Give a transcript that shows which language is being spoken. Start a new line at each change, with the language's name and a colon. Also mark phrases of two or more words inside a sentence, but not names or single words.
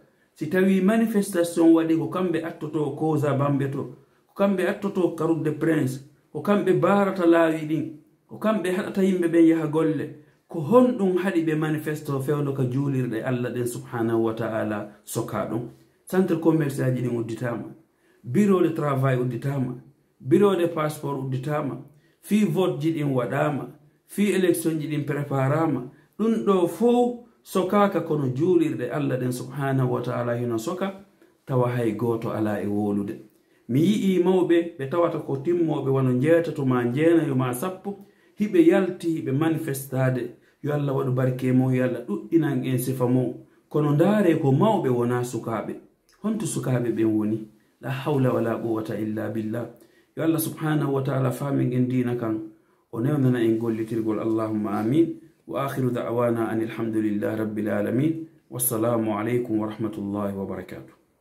Fula: si tawi manifestation waɗi ko kamɓe attoto causa bambe to ko kamɓe attoto Caroute des Princes ko kamɓe barata laawi ɗin ko kamɓe haɗata yimɓe ɓen yaha golle ko honɗum haɗi ɓe manifesto fewno ka juulirɗe Allah ɗen subhanahu
Arabic: وتعالى
Fula: soka ɗum
French: centre commercial
Fula: ji ɗin udditama
French: bureau de travail
Fula: udditama
French: bureau de passeport
Fula: udditama fi vote ji ɗin waɗama fi élection ji ɗin préparama ɗum ɗo fof sokaka kono juulirɗe Allah ɗen
Arabic: سبحانه وتعالى
Fula: hino soka tawa hay goto ala e wolude mi yi'i mawɓe ɓe tawata ko timmoɓe wono jeetato ma jeenayo ma sappo hiɓe yalti hiɓe manifestade yo Allah waɗu barke mo yo Allah ɗuɗɗinan en sifa mo kono ndaare ko mawɓe wona sukaɓe honto sukaɓe ɓen woni
Arabic: لا حول ولا قوة إلا بالله
Fula: yo Allah
Arabic: سبحانه وتعالى
Fula: famin en dina kan o newnana en gollitirgol
Arabic: اللهم آمين وآخر دعوانا أن الحمد لله رب العالمين والسلام عليكم ورحمة الله وبركاته